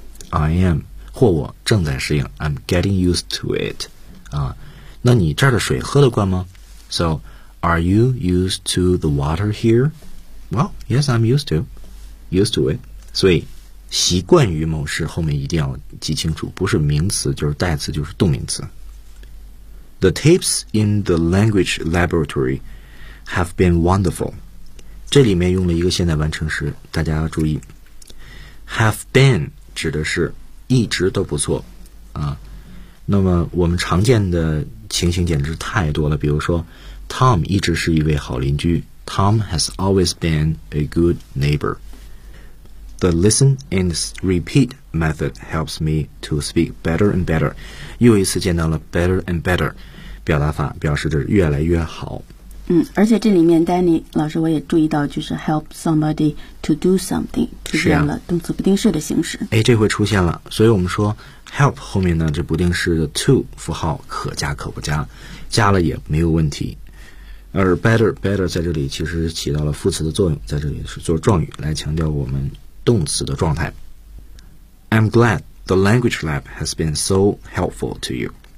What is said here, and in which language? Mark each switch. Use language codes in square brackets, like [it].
[en] I am [zh] 或我正在适应 [en] ，I'm getting used to it. 啊。 [zh] 那你这儿的水喝得惯吗 [en] ？So, are you used to the water here? Well, yes, I'm used to. Used to it. [zh] 所以习惯于某事后面一定要记清楚，不是名词就是代词就是动名词。 [en] The tapes in the language laboratory have been wonderful. [zh] 这里面用了一个现在完成时，大家要注意。 [en] Have been [zh] 指的是一直都不错啊。那么我们常见的情形简直太多了，比如说 Tom 一直是一位好邻居 [en] Tom has always been a good neighbor. The listen and repeat method helps me to speak better and better. [zh] 又一次见到了 [en] better and better [zh] 表达法，表示着越来越好。嗯，而且这里面 Danny 老师我也注意到，就是 [en] help somebody to do something [zh] 出现了动词不定式的形式。哎，这回出现了，所以我们说Help 后面呢，这不定式的 to 符号可加可不加，加了也没有问题。而 better 在这里其实起到了副词的作用，在这里是做状语来强调我们动词的状态。 [en] I'm glad the language lab has been so helpful to you.